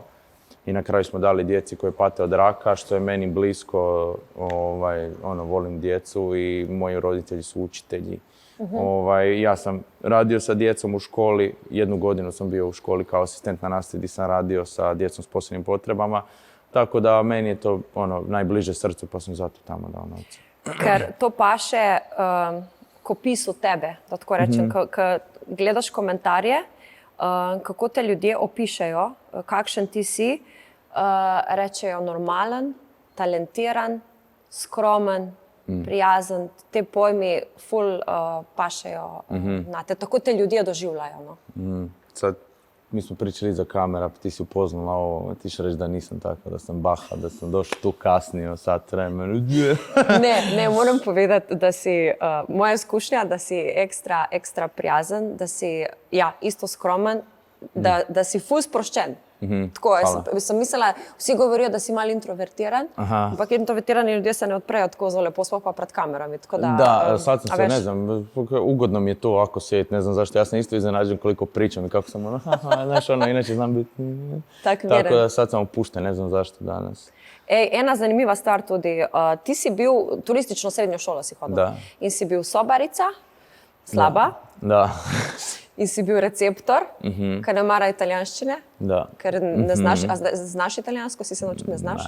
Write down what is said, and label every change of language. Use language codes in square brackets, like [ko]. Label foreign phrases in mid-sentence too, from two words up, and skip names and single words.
[hr] I na kraju smo dali djeci koje pate od raka, što je meni blisko, volim djecu i moji roditelji su učitelji. Ja sam radio sa djecom u školi, 1 godinu sam bio u školi kao asistent na nastavi gdje sam radio sa djecom s posebnim potrebama, tako da meni je to najbliže srcu, pa sam zato tamo dao novce. [sl] Ker to paše k opisu tebe, da tako rečem, ko gledaš komentarje, kako te ljudje opišejo, kakšen ti si, rečejo normalen, talentiran, skromen, prijazen. Te pojmi ful pašejo na te. Tako te ljudje doživljajo. [hr] Sad, mi smo pričali iza kamera, pa ti si upoznala ovo, ti ćeš reći da nisam tako, da sam baha, da sam došao tu kasnije, sat vremena. [sl] Ne, moram povedati, da si, moja izkušnja, da si ekstra prijazen, da si, isto skromen, da si ful sproščen. Tako, sem mislila, vsi govorijo, da si malo introvertiran, ampak introvertirani ljudje se ne odprejo tako zelo lepo, sploh pa pred kamerami. [hr] Da, sad sam se, ne znam, ugodno mi je to ovako sjediti, ne znam zašto, ja sam isto iznenađen koliko pričam i kako sam znaš, inače znam biti. Tako da sad sam opušten, ne znam zašto danas. [sl] Ena zanimiva stvar tudi, ti si bil, turistično srednjo šolo si hodil in si bil sobarica, slaba. Da. In si bil receptor, ker ne mara italijanščine, ker ne znaš, znaš italijansko, si se naučil, ne znaš?